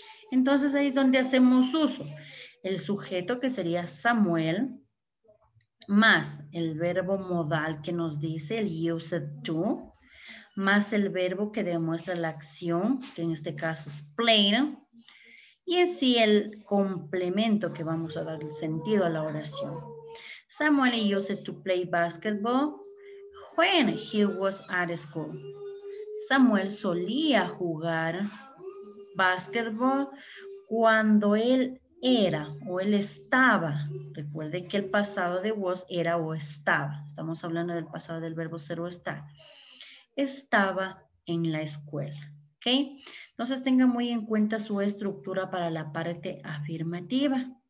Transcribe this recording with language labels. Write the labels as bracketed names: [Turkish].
[Spanish] Entonces ahí es donde hacemos uso. El sujeto que sería Samuel, más el verbo modal que nos dice el used to, más el verbo que demuestra la acción, que en este caso es playing, y en sí el complemento que vamos a dar el sentido a la oración. [English] Samuel used to play basketball when he was at school. [Spanish] Samuel solía jugar basketball cuando él era o él estaba. Recuerden que el pasado de was era o estaba. Estamos hablando del pasado del verbo ser o estar. Estaba en la escuela. ¿Ok? Entonces tenga muy en cuenta su estructura para la parte afirmativa.